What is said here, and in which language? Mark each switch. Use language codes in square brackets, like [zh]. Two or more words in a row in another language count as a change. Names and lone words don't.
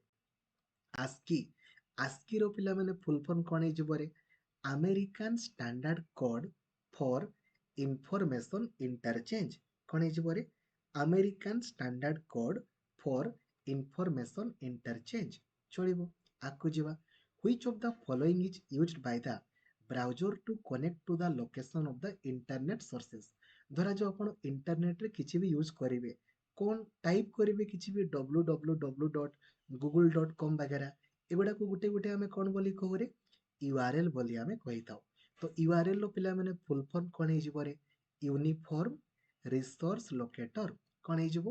[or] ଆସ୍କି, ଆସ୍କିର ପିଲାମାନେ [en] full form [or] କ'ଣ ହେଇଯିବ ରେ? [en] American Standard Code for Information Interchange. [or] କ'ଣ ହେଇଯିବ ରେ? [en] American Standard Code for Information Interchange. [or] ଚଳିବ। ଆଗକୁ ଯିବା। [en] Which of the following is used by the browser to connect to the location of the internet sources? [or] ଧରାଯାଉ ଆପଣ ଇଣ୍ଟରନେଟରେ କିଛି ବି ୟୁଜ୍ କରିବେ, କ'ଣ ଟାଇପ୍ କରିବେ କିଛି ବି www.google.com ବଗେରା, ଏଗୁଡ଼ାକୁ ଗୋଟେ ଗୋଟେ ଆମେ କ'ଣ ବୋଲି କହୁରେ? URL ବୋଲି ଆମେ କହିଥାଉ। ତ URL ର ପିଲାମାନେ [en] full form [or] କ'ଣ ହେଇଯିବ ରେ? [en] Uniform Resource Locator. [or] କ'ଣ ହେଇଯିବ?